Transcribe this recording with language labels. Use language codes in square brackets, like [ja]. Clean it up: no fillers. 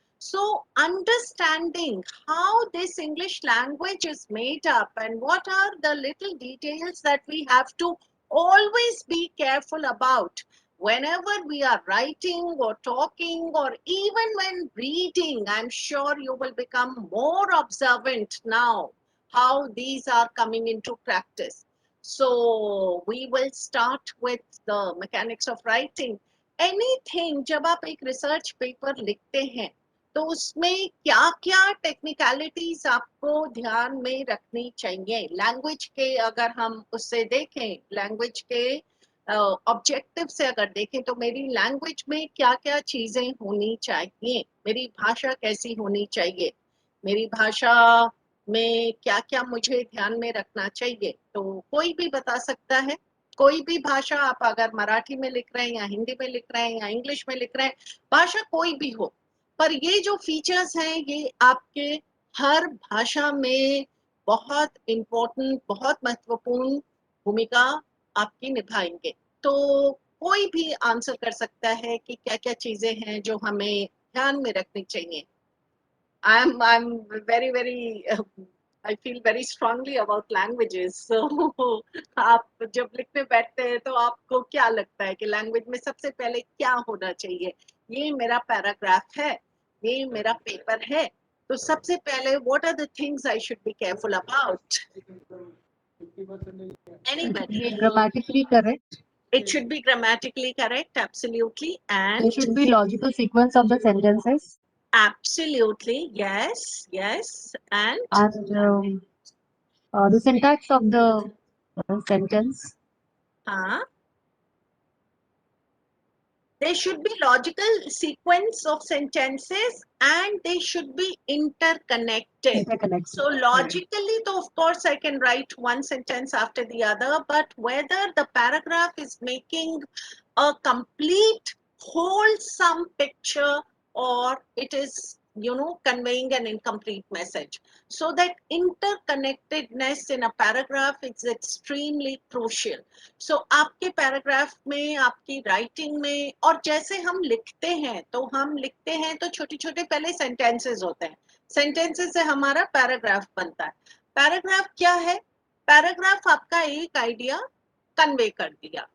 [en] So understanding how this English language is made up and what are the little details that we have to always be careful about whenever we are writing or talking or even when reading. I'm sure you will become more observant now how these are coming into practice. So we will start with the mechanics of writing. Anything, [hi] जब आप एक research paper लिखते हैं तो उसमें क्या क्या technicalities आपको ध्यान में रखनी चाहिए. लैंग्वेज के अगर हम उससे देखें, लैंग्वेज के ऑब्जेक्टिव से अगर देखें तो मेरी लैंग्वेज में क्या क्या चीजें होनी चाहिए, मेरी भाषा कैसी होनी चाहिए, मेरी भाषा में क्या क्या मुझे ध्यान में रखना चाहिए. तो कोई भी बता सकता है, कोई भी भाषा, आप अगर मराठी में लिख रहे हैं या हिंदी में लिख रहे हैं या इंग्लिश में लिख रहे हैं, भाषा कोई भी हो, पर ये जो फीचर्स हैं ये आपके हर भाषा में बहुत इम्पोर्टेंट, बहुत महत्वपूर्ण भूमिका आपकी निभाएंगे. तो कोई भी आंसर कर सकता है कि क्या क्या चीजें हैं जो हमें ध्यान में रखनी चाहिए. [en] I'm very I feel very strongly about languages. [hi] So आप जब लिखने बैठते हैं तो आपको क्या लगता है कि लैंग्वेज में सबसे पहले क्या होना चाहिए? ये मेरा पैराग्राफ है, ये मेरा पेपर है, तो सबसे पहले [en] what are the things I should be careful about? Anybody? Be grammatically correct. It should be grammatically correct, absolutely, and There should be logical sequence of the sentences, absolutely, yes, yes, and and the syntax of the sentence. there should be logical sequence of sentences and they should be interconnected. Interconnected. So logically, though, of course, I can write one sentence after the other, but whether the paragraph is making a complete, wholesome picture or it is, conveying an incomplete message. So that interconnectedness in a paragraph is extremely crucial. So [hi] आपके paragraph में, आपकी writing में, और जैसे हम लिखते हैं तो छोटे छोटे पहले सेंटेंसेस होते हैं, सेंटेंसेस से हमारा पैराग्राफ बनता है। पैराग्राफ क्या है? पैराग्राफ आपका एक आइडिया कन्वे कर दिया।